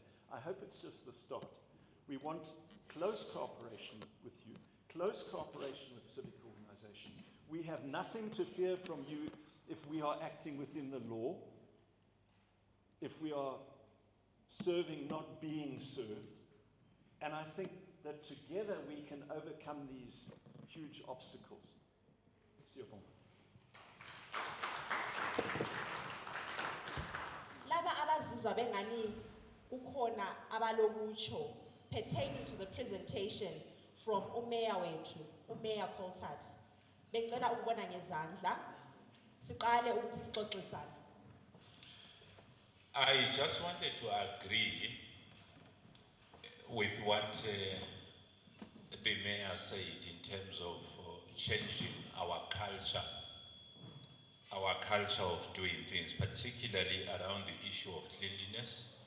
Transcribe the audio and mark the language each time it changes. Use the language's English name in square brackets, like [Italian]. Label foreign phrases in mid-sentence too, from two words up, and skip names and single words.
[English] I hope it's just the start. We want close cooperation with you, close cooperation with civic organizations. We have nothing to fear from you if we are acting within the law, if we are serving, not being served. And I think that together we can overcome these huge obstacles. [North Ndebele] Siyabonga. Laba abazizwa bengani kukhona abalokutsho [English] pertaining to the presentation from [North Ndebele] uMeya wethu, uMeya Coltart. Bengicela ukubona ngezandla. Siqale ukuthi sixoxisane. [English] I just wanted to agree with what the mayor said in terms of changing our culture of doing things, particularly around the issue of cleanliness.